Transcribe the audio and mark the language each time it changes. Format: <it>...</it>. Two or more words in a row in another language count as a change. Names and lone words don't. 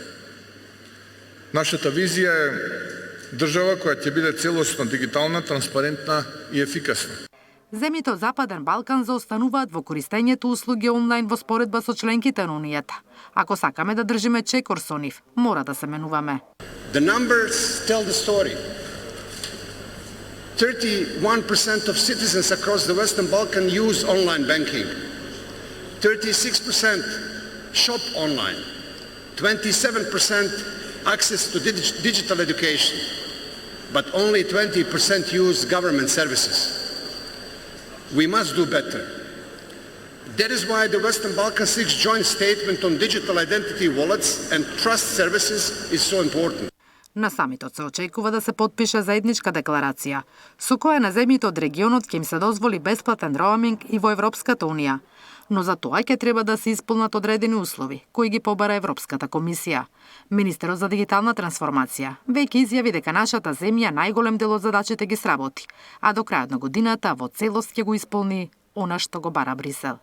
<mk>Нашата визија е држава која ќе биде целосно дигитална, транспарентна и ефикасна. Земјите од Западен Балкан заостануваат во користењето услуги онлайн во споредба со членките на Унијата. Ако сакаме да држиме чекор со нив, мора да се менуваме.</mk> <en>The numbers tell the story. 31% of citizens across the Western Balkan use online banking. 36% shop online. 27% access to digital education. But only 20% use government services. We must do better. That is why the Western Balkan 6 joint statement on digital identity wallets and trust services is so important.</en> <mk>На самитот се очекува да се потпише заедничка декларација, со која на земјите од регионот ќе им се дозволи бесплатен роуминг и во Европската Унија. Но за тоа ќе треба да се исполнат одредени услови, кои ги побара Европската комисија. Министерот за дигитална трансформација веќе изјави дека нашата земја најголем дел од задачите ги сработи, а до крајот на годината во целост ќе го исполни она што го бара Брисел.</mk>